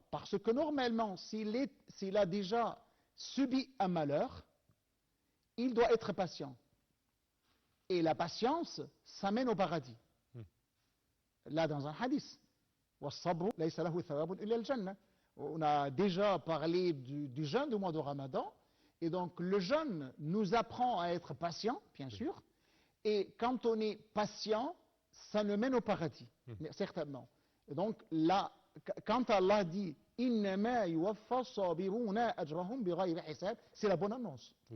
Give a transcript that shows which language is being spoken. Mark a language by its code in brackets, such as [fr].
[fr] Parce que normalement, s'il a déjà subi un malheur, il doit être patient. Et la patience, ça mène au paradis. Là, dans un hadith, [ar] وَالصَّبْرُ لَيْسَ لَهُ ثَوَابٌ إِلَّا الْجَنَّةِ. [fr] On a déjà parlé du jeûne du mois de Ramadan, et donc le jeûne nous apprend à être patient, bien sûr, et quand on est patient, ça nous mène au paradis, certainement. Et donc là, quand Allah dit « [ar] Innama yuwaffa as-sabiruna ajrahum bighayri hisab [fr] », c'est la bonne annonce.